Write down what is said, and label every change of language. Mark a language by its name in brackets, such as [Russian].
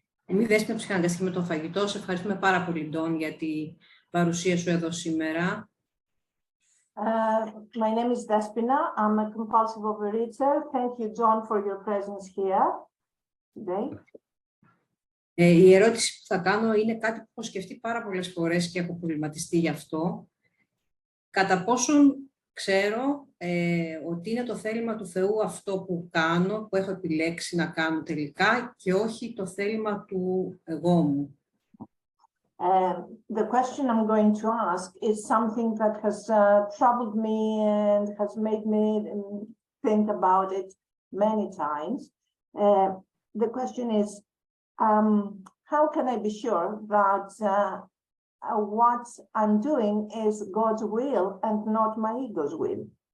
[Greek] Είμαι η Δέσποινα Ψυχαναγκαστική με το φαγητό. Σε ευχαριστούμε πάρα πολύ, Ντόν, για την παρουσία σου εδώ σήμερα. [English] My name is Despina. I'm a compulsive overeater. Thank you, John, for your presence here today. [Greek] Η ερώτηση που θα κάνω είναι κάτι που έχω σκεφτεί πάρα πολλές φορές και έχω προβληματιστεί γι' αυτό. Κατά πόσον ξέρω ότι είναι το θέλημα του Θεού αυτό που κάνω, που έχω επιλέξει να κάνω τελικά και όχι το θέλημα του εγώ μου. [English] The question I'm going to ask is something that has troubled me and has made me think about it many times. The question is, how can I be sure that what I'm doing is God's will and not my ego's will?